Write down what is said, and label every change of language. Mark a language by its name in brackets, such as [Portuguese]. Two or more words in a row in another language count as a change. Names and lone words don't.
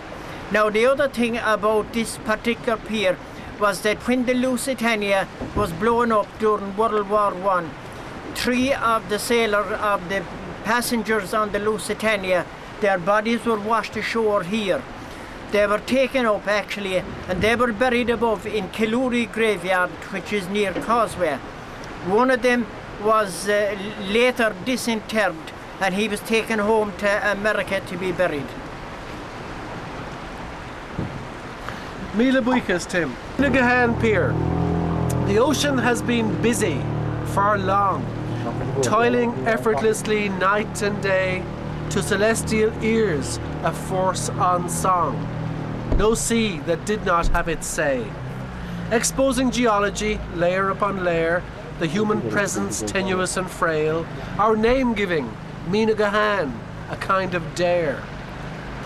[English] Now the other thing about this particular pier was that when the Lusitania was blown up during World War I, 3 of the passengers on the Lusitania, their bodies were washed ashore here. They were taken up actually, and they were buried above in Killoory graveyard, which is near Causeway. One of them was later disinterred, and he was taken home to America to be buried. [Irish] Míle buíochas, Tim. [English] Minnigahan Pier. The ocean has been busy for long, toiling effortlessly night and day, to celestial ears a force on song, no sea that did not have its say, exposing geology layer upon layer, the human presence tenuous and frail, our name giving, Minnigahan, a kind of dare.